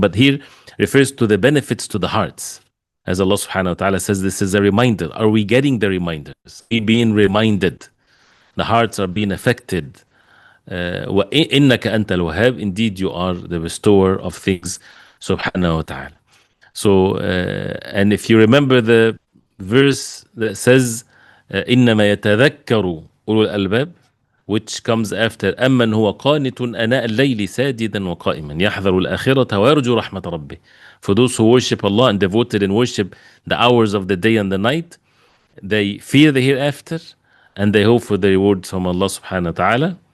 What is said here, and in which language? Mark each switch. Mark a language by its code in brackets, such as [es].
[en] But here refers to the benefits to the hearts. As Allah subhanahu wa ta'ala says, this is a reminder. Are we getting the reminders? Are we being reminded? The hearts are being affected. [ar] وَإِنَّكَ أَنْتَ الْوَهَابِ. [en] Indeed, you are the bestower of things, subhanahu wa ta'ala. So, and if you remember the verse that says, [ar] إِنَّمَا يَتَذَكَّرُ أُولُو الْأَلْبَابِ, [en] which comes after [ar] أَمَّنْ هُوَ قَانِتٌ أَنَاءَ اللَّيْلِ سَاجِدًا وَقَائِمًا يَحْذَرُ الْآخِرَةَ وَيَرْجُو رَحْمَةَ رَبِّهِ. [en] For those who worship Allah and devoted in worship the hours of the day and the night, they fear the hereafter and they hope for the reward from Allah subhanahu wa ta'ala.